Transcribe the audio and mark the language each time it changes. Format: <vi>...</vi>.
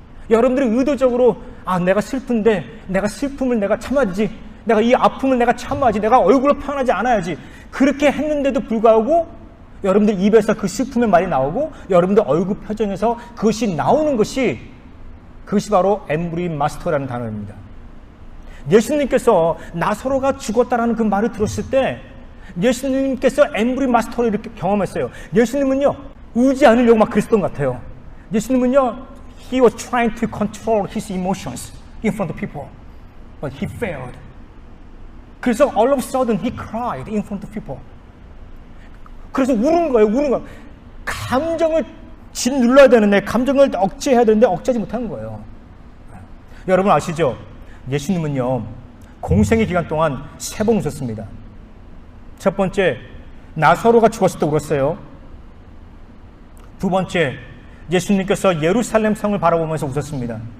<ko>여러분들이 의도적으로 내가 슬픈데 내가 슬픔을 내가 참아야지, 내가 이 아픔을 내가 참아야지, 내가 얼굴을 표현하지 않아야지, 그렇게 했는데도 불구하고 여러분들 입에서 그 슬픔의 말이 나오고 여러분들 얼굴 표정에서 그것이 나오는 것이, 그것이 바로 엠브리 마스터라는 단어입니다. 예수님께서 나사로가 죽었다라는 그 말을 들었을 때 예수님께서 엠브리 마스터를 이렇게 경험했어요. 예수님은요, 울지 않으려고 막 그랬던 것 같아요. 예수님은요,</ko> <en>He was trying to control his emotions in front of people, but he failed. 그래서 all of a sudden he cried in front of people.</en> <ko>그래서 우는 거예요. 감정을 짓눌러야 되는데, 감정을 억제해야 되는데 억제하지 못하는 거예요. 여러분 아시죠? 예수님은요, 공생의 기간 동안 3번 우셨습니다. 첫 번째, 나사로가 죽었을 때 울었어요. 두 번째, 예수님께서 예루살렘 성을 바라보면서 웃었습니다.</ko>